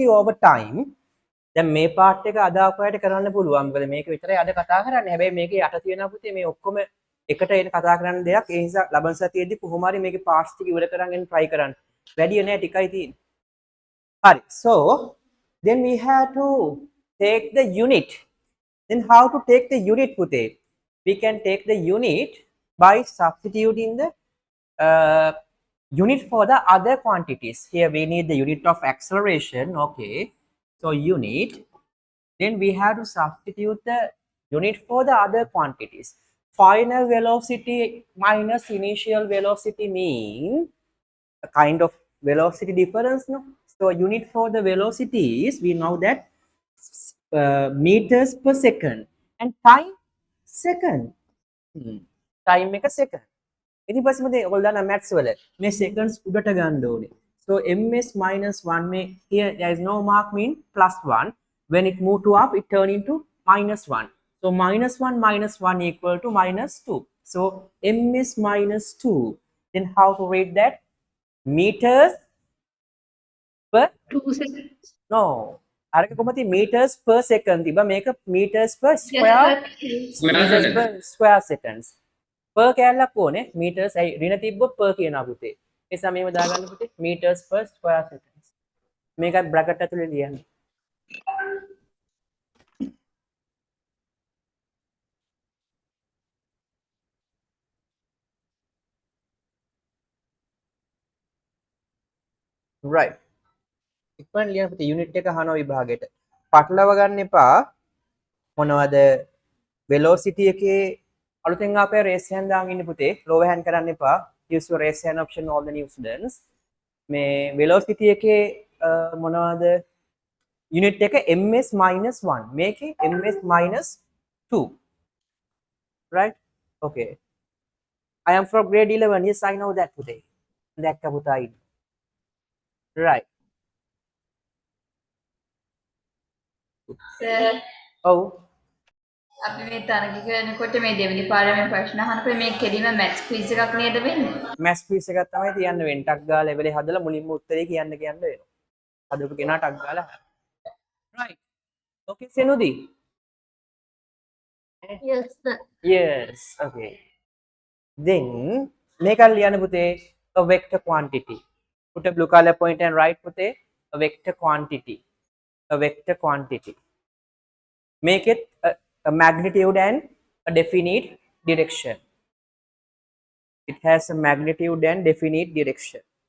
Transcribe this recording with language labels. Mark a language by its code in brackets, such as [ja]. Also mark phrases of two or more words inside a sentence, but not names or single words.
[en] over time [si] දැන් මේ පාර්ට් එක අද අපයට කරන්න පුළුවන් මොකද මේක විතරයි අද කතා කරන්නේ හැබැයි මේකේ යට තියෙනවා පුතේ මේ ඔක්කොම එකට එන කතා කරන්න දෙයක් ඒ නිසා ලබන සතියේදී කොහොම හරි මේකේ පාර්ට්ස් ටික ඉවර කරගෙන try කරන්න වැඩි නෑ ටිකයි තියෙන්නේ හරි [en] so then we have to take the unit then how to take the unit [si] පුතේ [en] we can take the unit by substituting the unit for the other quantities. Here we need the unit of acceleration. Okay. So unit. Then we have to substitute the unit for the other quantities. Final velocity minus initial velocity mean a kind of velocity difference, no? So unit for the velocity is, we know that meters per second, and time second. [si] Time එක second. ඉතින් පස්සේ මොකද ඔයගොල්ලෝ දන්නා maths වල මේ seconds උඩට ගන්න ඕනේ. [en] So ms minus 1 may here there is no mark mean plus 1. When it move to up, it turn into minus 1. So minus 1 equal to minus 2. So ms minus 2. Then how to read that? Meters per 2 seconds. no. [si] අරක කොහොමද [en] meters per second [si] තිබ්බා, මේක [en] meters per square meters per square seconds. [si] per කැලලක් ඕනේ meters ඇයි ඍණ තිබ්බොත් per කියනවා පුතේ. ඒ නිසා මේව දාගන්න පුතේ [en] meters per square seconds. [si] මේකත් bracket ඇතුලේ ලියන්න. [en] right. [si] ඉක්මන් ලියන්න පුතේ unit එක අහනවා විභාගෙට. පටලව ගන්න එපා. මොනවද velocity එකේ අලුතෙන් ආපේ [en] raise hand [si] දාගෙන ඉන්න පුතේ. [en] lower hand [si] කරන්න එපා. [en] use your raise hand option all the new students. [si] මේ velocity එකේ මොනවද unit එක [en] ms minus 1. මේකේ ms minus 2. right? okay. I am from grade 11. Yes, I know that today. [si] දැක්ක පුතා ඉන්න. right. සර් ඔව්. අපි මේ තරග කරනකොට මේ දෙවෙනි පාරේ මේ ප්‍රශ්න අහනකොට මේ කෙලිම [en] maths quiz [si] එකක් නේද වෙන්නේ? [en] maths quiz [si] එකක් තමයි තියන්න වෙන්නේ. ටක් ගාලා level එක හදලා මුලින්ම උත්තරේ කියන්න වෙනවා. හදපු කෙනා ටක් ගාලා. right. [en] okay සෙනුදි. yes sir. yes. okay. then [si] මේක ලියන්න පුතේ [en] a vector quantity. put a blue color point and write පුතේ a vector quantity. a vector quantity. make it a magnitude and a definite direction. It has a magnitude and definite direction.